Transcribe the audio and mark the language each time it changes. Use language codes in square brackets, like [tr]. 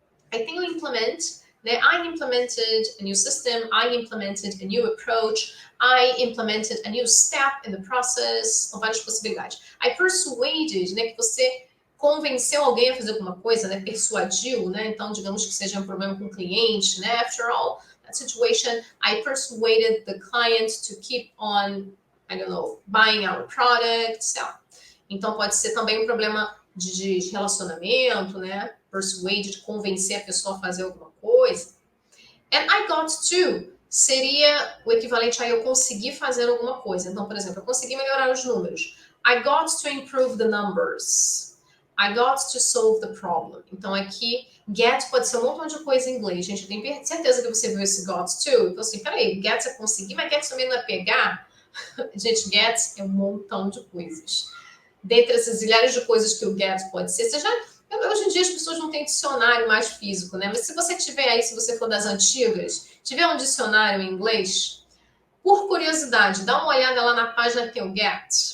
[pt] Aí tem o implement, né? [en] I implemented a new system, I implemented a new approach, I implemented a new step in the process, [pt] são várias possibilidades. [en] I persuaded, [pt] né? Que você convenceu alguém a fazer alguma coisa, né? Persuadiu, né? Então, digamos que seja um problema com o cliente, né? [en] After all, that situation, I persuaded the client to keep on, I don't know, buying our products. [pt] Então, pode ser também um problema de relacionamento, né? Persuade, de convencer a pessoa a fazer alguma coisa. [en] And I got to [pt] seria o equivalente a eu conseguir fazer alguma coisa. Então, por exemplo, eu consegui melhorar os números. [en] I got to improve the numbers. I got to solve the problem. [pt] Então, aqui, get pode ser um montão de coisa em inglês. Gente, eu tenho certeza que você viu esse got to. Então, assim, peraí, get é conseguir, mas get também não é pegar? Gente, get é um montão de coisas. Dentre essas milhares de coisas que o get pode ser, hoje em dia as pessoas não têm dicionário mais físico, né? Mas se você tiver aí, se você for das antigas, tiver um dicionário em inglês, por curiosidade, dá uma olhada lá na página que tem o get.